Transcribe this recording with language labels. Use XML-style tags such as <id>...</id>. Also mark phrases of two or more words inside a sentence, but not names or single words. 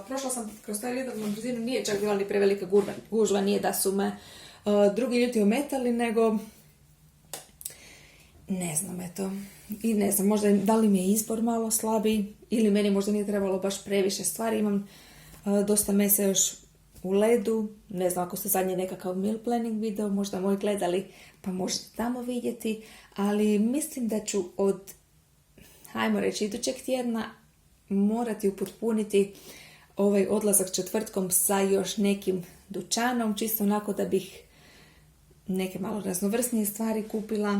<hr>Prošla sam kroz taj Lidl brzinu, nije čak bila ni prevelika gužva, nije da su me drugi ljudi ometali, nego ne znam, eto. I ne znam, možda da li mi je izbor malo slabiji ili meni možda nije trebalo baš previše stvari. Imam dosta mesa još u ledu, ne znam ako ste zadnji nekakav</hr> <en>meal planning</en> <hr>video, možda moj gledali pa možete tamo vidjeti, ali mislim da ću od, hajmo reći, idućeg tjedna morati upotpuniti ovaj odlazak četvrtkom sa još nekim dućanom, čisto onako da bih neke malo raznovrsnije stvari kupila.</hr>